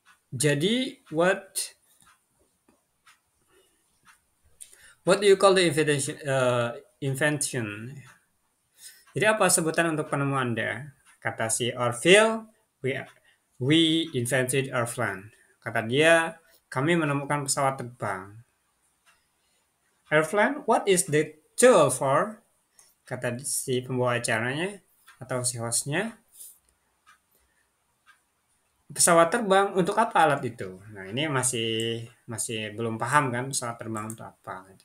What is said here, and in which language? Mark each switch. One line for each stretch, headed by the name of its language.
Indonesian: Jadi
English: what do you call the invention?
Indonesian: Jadi apa sebutan untuk penemuan Anda? Kata si Orville,
English: we invented airplane.
Indonesian: Kata dia, kami menemukan pesawat terbang.
English: Airplane, what is the tool for?
Indonesian: Kata si pembawa acaranya atau si hostnya. Pesawat terbang untuk apa alat itu? Nah ini masih belum paham kan pesawat terbang untuk apa.